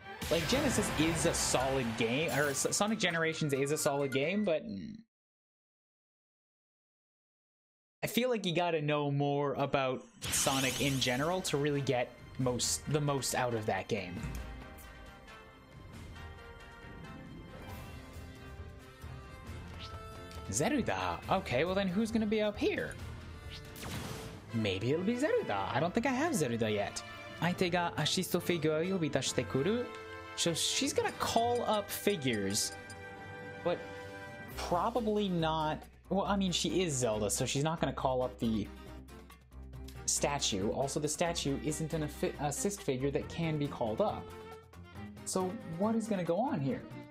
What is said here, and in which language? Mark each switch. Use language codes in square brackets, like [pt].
[en] Like, Genesis is a solid game, or Sonic Generations is a solid game, but I feel like you gotta know more about Sonic in general to really get the most out of that game. Zeruda. Okay, well then who's gonna be up here? Maybe it'll be Zeruda. I don't think I have Zeruda yet. [ja] 相手がアシストフィギュアを呼び出してくる. [en] So she's gonna call up figures, but probably not. Well, I mean, she is Zelda, so she's not gonna call up the statue. Also, the statue isn't an assist figure that can be called up. So what is gonna go on here?